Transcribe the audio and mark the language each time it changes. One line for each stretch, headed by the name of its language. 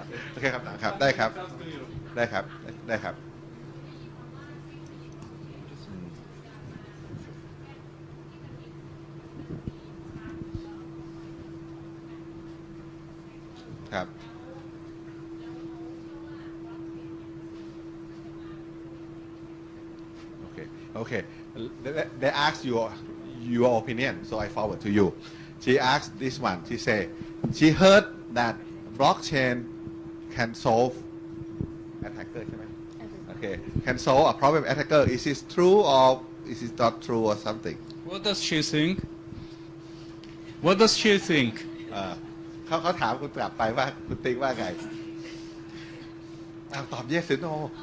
Thai: โอเคครับครับได้ครับได้ครับได้ครับครับ
English: Okay. They asked your opinion, so I forward to you. She asked this one. She said she heard that blockchain can solve attacker, okay, can solve a problem attacker. Is this true or is it not true or something? What does she think? What does she think?
Thai: เขาถามคุณกลับไปว่าคุณติ๊กว่าไงตอบ
English: yes or no